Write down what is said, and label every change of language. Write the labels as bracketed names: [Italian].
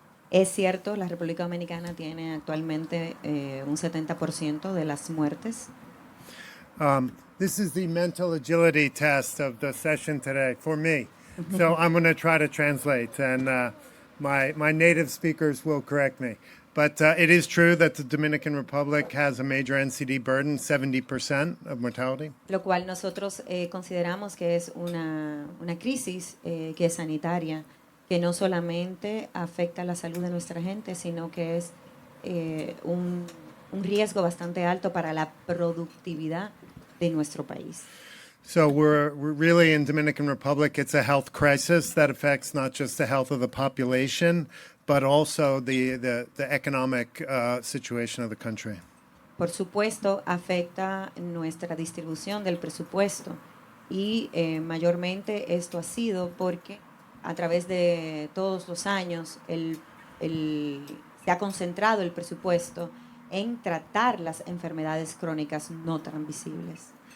[Spanish] Es cierto, la República Dominicana tiene actualmente un 70% de las muertes. [English] This is the mental agility test of the session today for me. So I'm going to try to translate, and my native speakers will correct me. But it is true that the Dominican Republic has a major NCD burden, 70% of mortality. [Spanish] Lo cual nosotros consideramos que es una crisis que es sanitaria, que no solamente afecta la salud de nuestra gente, sino que es un riesgo bastante alto para la productividad de nuestro país. [English] So we're really in Dominican Republic, it's a health crisis that affects not just the health of the population, but also the economic situation of the country. [Spanish] Por supuesto, afecta nuestra distribución del presupuesto y mayormente esto ha sido porque a través de todos los años se ha concentrado el presupuesto en tratar las enfermedades crónicas no transmisibles.